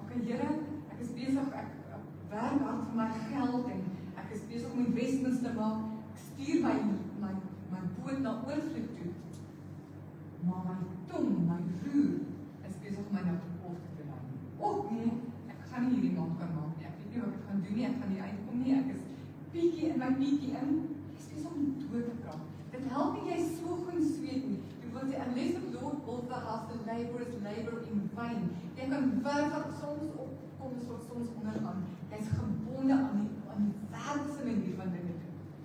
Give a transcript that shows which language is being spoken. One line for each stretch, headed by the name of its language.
Afrikaans: Okay, Here, ek is besig, ek werk hard vir my geld en ek is besig om investments te maak. Ek stuur my boot na oorvloed toe. Maar my tong, my roer, is besig om my nou kapot te lei. Nee, ek gaan nie hierdie maand kan maak nie. Ek weet nie wat ek gaan doen nie, ek gaan nie uitkom nie. Ek is piekie in my piekie in. Ek is besig om dood te praat. Dit help nie jy so goed sweet nie. Want die
English: unless the Lord builds the house, the laborers labor in vain.
Afrikaans: Jy kan werk wat soms opkom, soms ondergaan. Jy is gebonde aan die wêreldse manier van dinge doen.